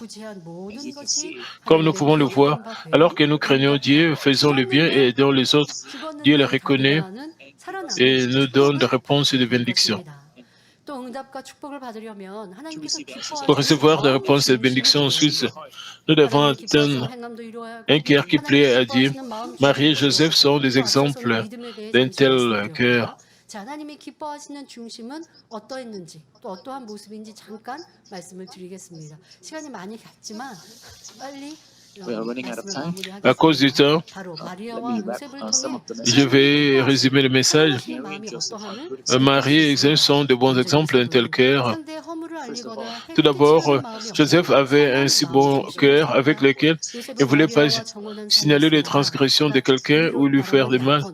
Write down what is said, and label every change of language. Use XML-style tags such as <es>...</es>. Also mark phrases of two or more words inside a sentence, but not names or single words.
<fr>Comme nous pouvons le voir, alors que nous craignons Dieu, faisons le bien et aidons les autres, Dieu les reconnaît et nous donne des réponses et des bénédictions. Pour recevoir des réponses et des bénédictions ensuite, nous devons atteindre un cœur qui plaît à Dieu. Marie et Joseph sont des exemples d'un tel cœur.</fr> <ko>하나님이 기뻐하시는 중심은 어떠했는지 또 어떠한 모습인지 잠깐 말씀을 드리겠습니다. 시간이 많이 갔지만 빨리</ko> <fr>À cause du temps, je vais résumer le message. Marie et Joseph sont de bons exemples d'un tel cœur. Tout d'abord, Joseph avait un si bon cœur avec lequel il ne voulait pas signaler les transgressions de quelqu'un ou lui faire du mal.</fr>